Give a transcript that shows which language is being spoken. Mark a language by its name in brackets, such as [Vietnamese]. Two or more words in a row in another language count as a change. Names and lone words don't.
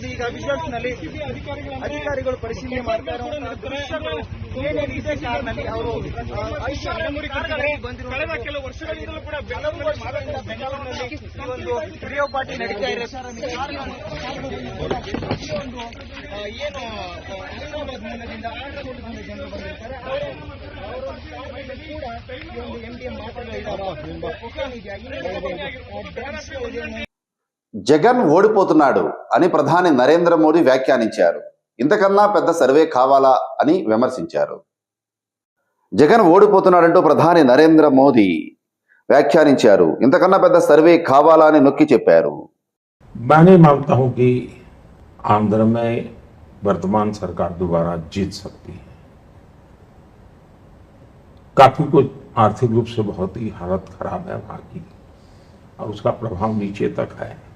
[Kannada] ಈಗ ವಿಜುವಲ್ಸ್ ನಲ್ಲಿ ಅಧಿಕಾರಿಗಳು ಪರಿಶೀಲನೆ ಮಾಡ್ತಾ ಇರುವಂತಹ ದೃಶ್ಯಗಳು ಏನೇನಿದೆ ಕಾರಣದಲ್ಲಿ ಅವರು ಕಳೆದ ಕೆಲವು ವರ್ಷಗಳಿಂದಲೂ ಕೂಡ ಬೆಂಗಳೂರಿನಲ್ಲಿ ಈ ಒಂದು [English] rave party [Kannada] ನಡೀತಾ ಇದೆ. ಏನು ಹೈದರಾಬಾದ್ ಮೂಲದಿಂದ ಜನರು ಬಂದಿರ್ತಾರೆ. [Telugu] జగన్ ఓడిపోతున్నాడు అని ప్రధాని నరేంద్ర మోదీ వ్యాఖ్యానించారు. ఇంతకన్నా పెద్ద సర్వే కావాలా అని విమర్శించారు. జగన్ ఓడిపోతున్నాడంటూ ప్రధాని నరేంద్ర మోదీ వ్యాఖ్యానించారు. ఇంతకన్నా పెద్ద సర్వే కావాలా అని నొక్కి చెప్పారు. [Hindi] मैं नहीं मानता हूं कि आंध्र में वर्तमान सरकार दोबारा जीत सकती है. काफी कुछ आर्थिक रूप से बहुत ही हालत खराब है वहां की और उसका प्रभाव नीचे तक है.